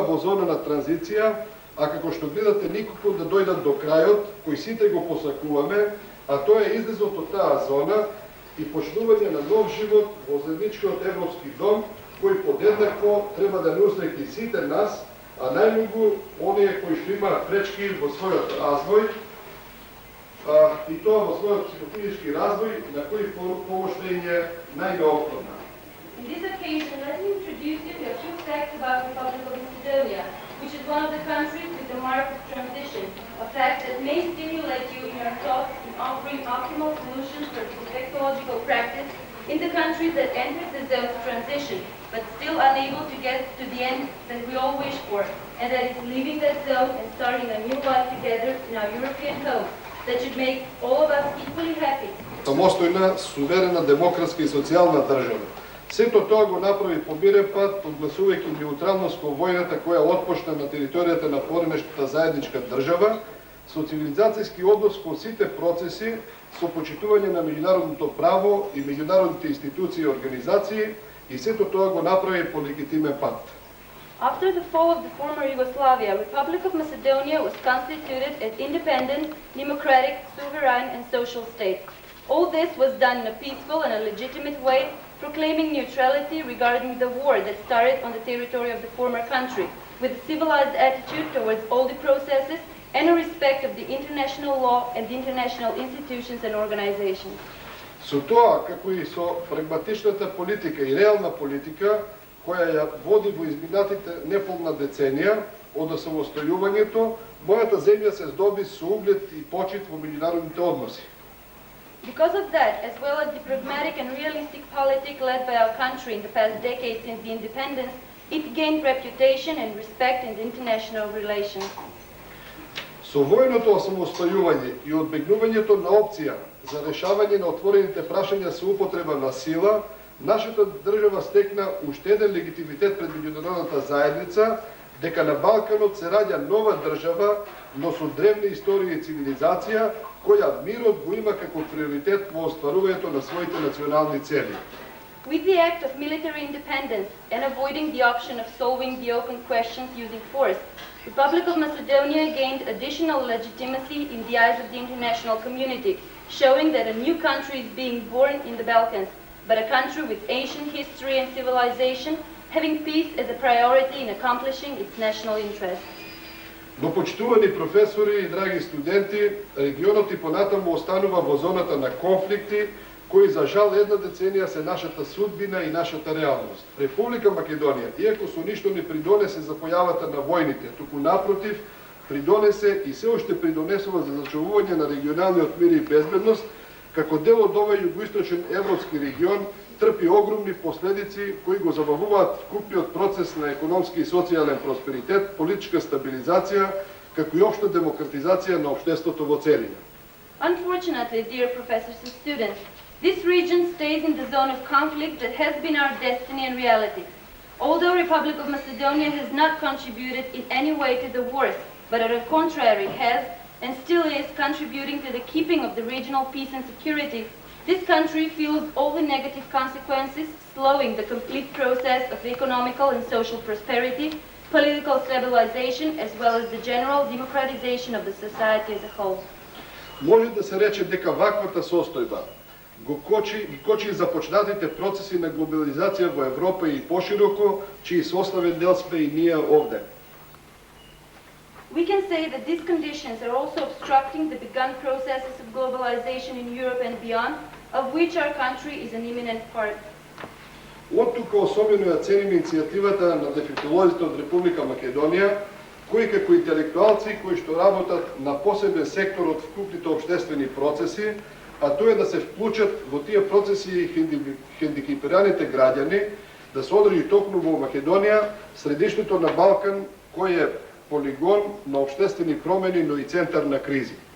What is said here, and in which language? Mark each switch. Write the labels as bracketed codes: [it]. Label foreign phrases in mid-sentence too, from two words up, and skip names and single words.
[mk] во зона на транзиција, а како што гледате никако да дојдат до крајот кој сите го посакуваме, а тоа е излезот од таа зона и почнување на нов живот во заедничкиот европски дом, кој подеднакво треба да не усреќи сите нас, а најмногу оние кои што имаат пречки во својот развој, и тоа во својот психофизички развој, на кои помош им е најнеопходна. [en] In this occasion, let me introduce you to a few facts about the Republic of Macedonia. which is one of the countries with the mark of transition, a fact that may stimulate you in your thoughts in offering optimal solutions for ecological practice in the countries that entered the zone of transition, but still unable to get to the end that we all wish for, and that is leaving that zone and starting a new life together in our European home that should make all of us equally happy. [mk] Самостојна, суверена, демократска и социјална држава. Сето тоа го направи по мирен пат, одгласувајќи неутралност кон војната која отпочна на територијата на поремештата заедничка држава, со цивилизацијски однос кон сите процеси, со почитување на меѓународното право и меѓународните институции и организации, и сето тоа го направи по легитимен пат. [en] After the fall of the former Yugoslavia, Republic of Macedonia was constituted as independent, democratic, sovereign and social state. All this was done in a peaceful and a legitimate way, proclaiming neutrality regarding the war that started on the territory of the former country, with a civilized attitude towards all the processes and a respect of the international law and the international institutions and organizations. [mk] Со тоа, како и со прагматичната политика и реална политика, која ја води во изминатите неполна деценија од осамостојувањето, мојата земја се здоби со углед и почит во меѓународните односи. [en] Because of that, as well as the pragmatic and realistic politic led by our country in the past decade since the independence, it gained reputation and respect in the international relations. [mk] Со војното осамостојување и одбегнувањето на опција за решавање на отворените прашања со употреба на сила, нашата држава стекна уште еден легитимитет пред меѓународната заедница дека на Балканот се раѓа нова држава, но со древна историја и цивилизација, која мирот го има како приоритет во остварувањето на своите национални цели. [en] With the act of military independence and avoiding the option of solving the open questions using force, Republic of Macedonia gained additional legitimacy in the eyes of the international community, showing that a new country is being born in the Balkans, but a country with ancient history and civilization, having peace as a priority in accomplishing its national interests. [mk] Но почитувани професори и драги студенти, регионот и понатаму останува во зоната на конфликти, кои за жал една деценија се нашата судбина и нашата реалност. Република Македонија, иако со ништо не придонесе за појавата на војните, туку напротив, придонесе и се уште придонесува за зачувување на регионалниот мир и безбедност, како дел од овој југоисточен европски регион, трпи огромни последици кои го забавуваат вкупниот процес на економски и социјален просперитет, политичка стабилизација, како и општа демократизација на општеството во целина. [en] Unfortunately, dear professors and students, this region stays in the zone of conflict that has been our destiny and reality. Although Republic of Macedonia has not contributed in any way to the wars, but on the contrary has, and still is, contributing to the keeping of the regional peace and security, this country feels all the negative consequences, slowing the complete process of economical and social prosperity, political stabilization, as well as the general democratization of the society as a whole. [mk] Може да се рече дека ваквата состојба ги кочи започнатите процеси на глобализација во Европа и пошироко, чиј составен дел сме и ние овде. [en] We can say that these conditions are also obstructing the begun processes of globalization in Europe and beyond, of which our country is an imminent part. [mk] Од тука особено ја ценим иницијативата на дефектолозите од Република Македонија, кои како интелектуалци кои што работат на посебен сектор од вкупните општествени процеси, а тоа е да се вклучат во тие процеси хендикепираните граѓани, да се одржи токму во Македонија, средишното на Балкан, кој е полигон на општествени промени, но и центар на кризи.